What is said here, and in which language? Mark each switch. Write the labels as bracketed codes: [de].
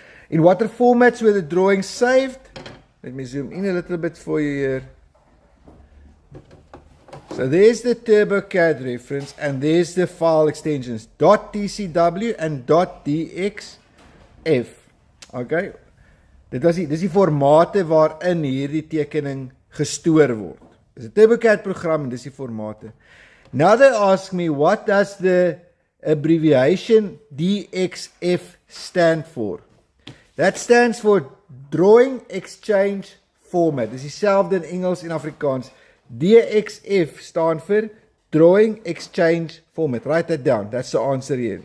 [en] In what formats were the drawings saved? Let me zoom in a little bit for you here. So there's the TurboCAD reference and there's the file extensions .tcw and .dxf. Okay. [af] Dis die formate waarin hierdie tekening gestoor word. Dis 'n TurboCAD program en dis die formate. [en] Now they ask me, what does the abbreviation DXF stand for? That stands for Drawing Exchange Format. [af] Dis dieselfde in Engels en Afrikaans. DXF staan vir [en] Drawing Exchange Format. Write that down. That's the answer here.